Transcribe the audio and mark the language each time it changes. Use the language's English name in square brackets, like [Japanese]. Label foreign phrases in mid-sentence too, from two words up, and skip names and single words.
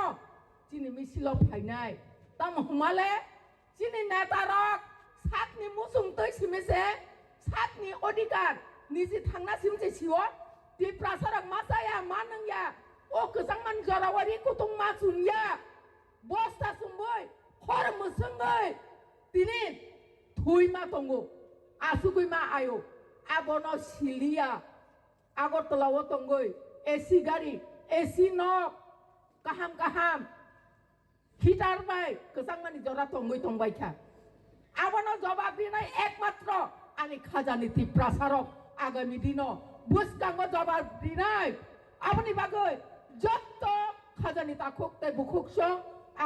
[Kok Borok] चिनि मिसिल फायनाय ताम हमाले चिनि नेतारक सातनि मुसुं तै सिमेसे सातनि अधिकार निजि थांना सिमसे सिव त्रिपुरा सरक मा जाया मा नंया ओ गोजांमान जरावारि कुतुं मा सुनिया बस्ता सुंबै खर मुसंगै तिनि थुइमा दंगो आसुगैमा आयो आबनो सिलिया आगरतलाव दंगै एसी गाड़ी एसी नक काहाम हिटार बाय गोजांमानि जरा दंगै दंबायथा आबनो जवाब दिनाय एकमात्र आनि खाजानि त्रिपुरा सरक आगामी दिनाव बुसकांगो जवाब दिनाय आबनि बागै जत्त खाजानि ताखुकते बुखुकसं आं